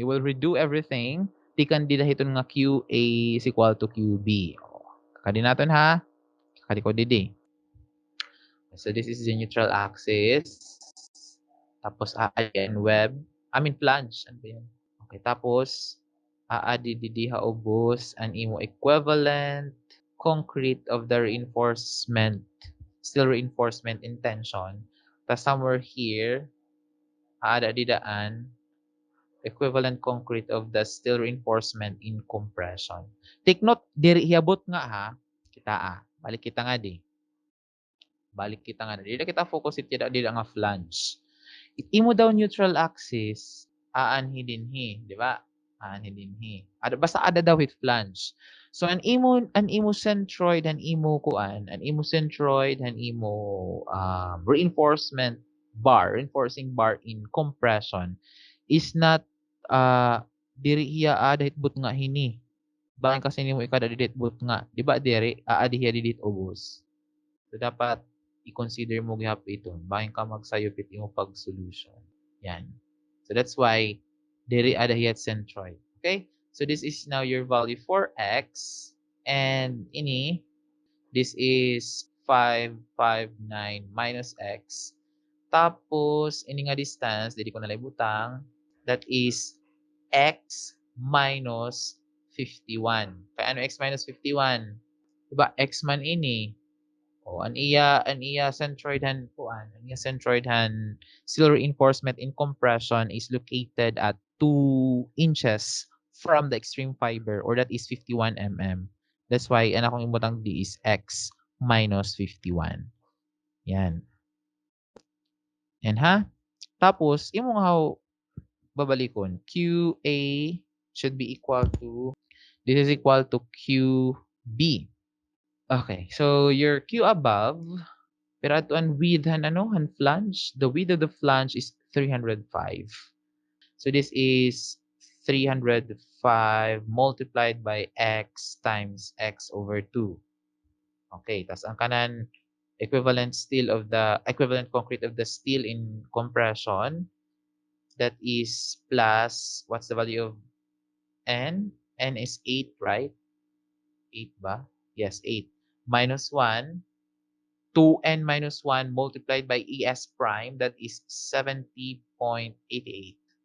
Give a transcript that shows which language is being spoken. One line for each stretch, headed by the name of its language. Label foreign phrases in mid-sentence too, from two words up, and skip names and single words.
English: You will redo everything.
Waray: Tikan di dahiton nga
English: QA is equal to QB.
Waray: Oh, kakadi naton ha. Kakadi ko didi.
English: So this is the neutral axis.
Filipino: Tapos ayan web.
English: I mean flange.
Filipino: Ano ba yan?
Waray: Okay, tapos aadi didi haubos an imo
English: equivalent concrete of the reinforcement. Still reinforcement in tension. Tapos somewhere here,
Waray: aada didaan
English: equivalent concrete of the steel reinforcement in compression. Take note,
Waray: diri hiabot nga ha. Kita balik kita nga di. Balik kita nga. Dili kita focus it dili nga flange. Imo daw neutral axis, aanhi dinhi, di ba? Aanhi dinhi. Basta ada daw
English: with flange. So
Waray: an imo centroid, an imo
English: centroid, an imo reinforcing bar in compression is not
Waray: diri hiya dahit but nga hini. Bakit kasi nimo ikada didit but nga, di ba diri aadi hiya didit ubos.
Filipino: So dapat i-consider mo gihapon ito.
Waray: Bakit ka magsayupit imo pag-solution.
Filipino: Yan.
English: So that's why
Waray: diri ada hiya centroid.
English: Okay? So this is now your value for x. And ini, this is 559 minus x.
Waray: Tapos, ini nga distance, dili ko nalibutang,
English: that is x minus 51.
Waray: Kaya ano
English: x minus 51?
Waray: Diba, x man ini. O, an iya centroid han
English: steel reinforcement in compression is located at 2 inches from the extreme fiber, or that is 51 mm. That's why,
Waray: ang akong imutang di is
English: x minus 51.
Filipino: Yan. Yan ha?
Waray: Tapos, imo nga babalikon.
English: QA should be equal to, this is equal to QB. Okay, so your Q above,
Waray: pero ato ang width han flange,
English: the width of the flange is 305. So this is 305 multiplied by x times x over 2. Okay,
Waray: tas ang kanan
English: equivalent concrete of the steel in compression, that is plus, what's the value of n? N is 8, right? 8 ba? Yes, 8. Minus 1, 2n minus 1 multiplied by ES prime, that is 70.88.